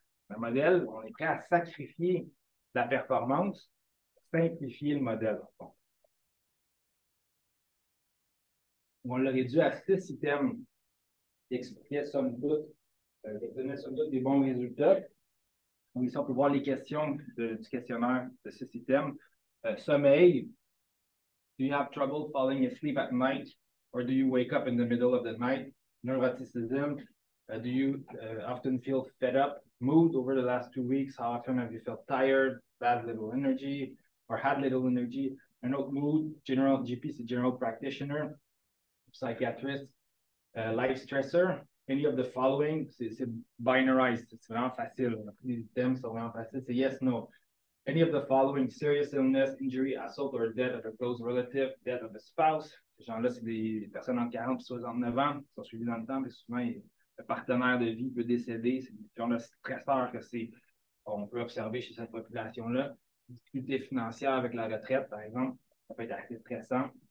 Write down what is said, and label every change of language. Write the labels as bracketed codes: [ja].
[fr] Un modèle, on est prêt à sacrifier la performance pour simplifier le modèle. On l'a réduit à 6 items qui expliquaient somme toute, qui donnaient somme toute des bons résultats. Donc, ici, on peut voir les questions du questionnaire de ce système. Sommeil. [en] Do you have trouble falling asleep at night? Or do you wake up in the middle of the night? Neuroticism. Do you often feel fed up? Mood over the last 2 weeks. How often have you felt tired, bad little energy, or had little energy? [fr] Un autre [en] mood, general GP, c'est general practitioner, psychiatrist, life stressor. Any of the following, c'est binarized, [fr] c'est vraiment facile. Les thèmes sont vraiment faciles, c'est [en] yes, no. Any of the following, serious illness, injury, assault, or death of a close relative, death of a spouse. [fr] Ces gens-là, c'est des personnes entre 40 et 69 ans qui sont suivies dans le temps, mais souvent, le partenaire de vie peut décéder. C'est des gens de stresseurs on peut observer chez cette population-là. Difficulté financière avec la retraite, par exemple, ça peut être assez stressant.